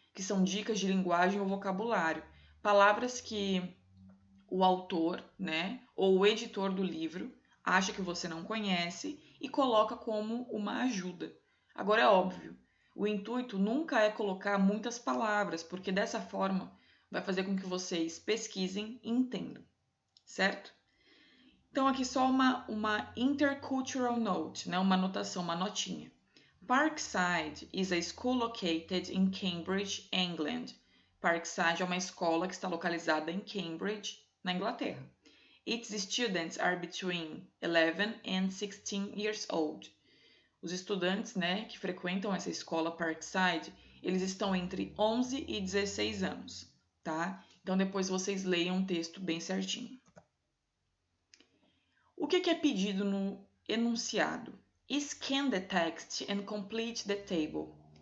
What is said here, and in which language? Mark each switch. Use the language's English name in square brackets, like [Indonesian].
[Portuguese] Que são dicas de linguagem ou vocabulário. Palavras que o autor, né, ou o editor do livro acha que você não conhece e coloca como uma ajuda. Agora é óbvio, o intuito nunca é colocar muitas palavras, porque dessa forma vai fazer com que vocês pesquisem e entendam, certo? Então aqui só uma intercultural note, né, uma anotação, uma notinha. [English] Parkside is a school located in Cambridge, England. [Portuguese] Parkside é uma escola que está localizada em Cambridge, na Inglaterra. [English] Its students are between 11 and 16 years old. [Portuguese] Os estudantes, né, que frequentam essa escola Parkside, eles estão entre 11 e 16 anos, tá? Então depois vocês leiam o texto bem certinho. O que é pedido no enunciado? [English] Scan the text and complete the table.